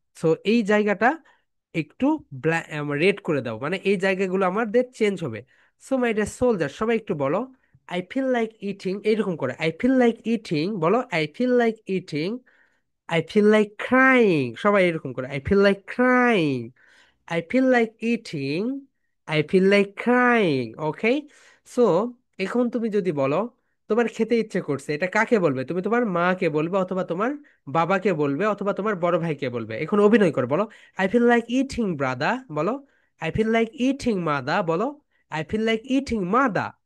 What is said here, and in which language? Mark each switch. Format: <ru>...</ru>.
<bn>So এই জায়গাটা একটু রেড করে দাও, মানে এই জায়গাগুলো আমাদের চেঞ্জ হবে।</bn> <en>so my dear soldier,</en> <bn>সবাই একটু বলো</bn> <en>I feel like eating,</en> <bn>এইরকম করে</bn> <en>I feel like eating বলো, I feel like eating. I feel like crying,</en> <bn>সবাই এরকম করে</bn> <en>I feel like crying. I feel like eating, I feel like crying, okay?</en> <bn>So এখন তুমি যদি বলো তোমার খেতে ইচ্ছে করছে, এটা কাকে বলবে? তুমি তোমার মাকে বলবে, অথবা তোমার বাবাকে বলবে, অথবা তোমার বড় ভাইকে বলবে। এখন অভিনয় করো, বলো</bn> <en>I feel like eating brother, বলো I feel like eating mother, বলো I feel like eating mother.</en>